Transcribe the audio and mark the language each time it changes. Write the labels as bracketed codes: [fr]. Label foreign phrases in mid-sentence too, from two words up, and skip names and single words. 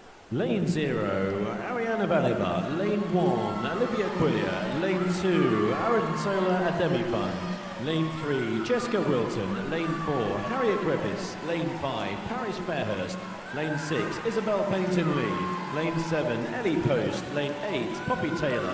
[en] Lane 0, Ariana Valiva. Lane 1, Olivia Quillier. Lane 2, Arantola Ademifun. Lane 3, Jessica Wilton. Lane 4, Harriet Griffiths. Lane 5, Paris Fairhurst. Lane 6, Isabel Payton-Lee. Lane 7, Ellie Post. Lane 8, Poppy Taylor.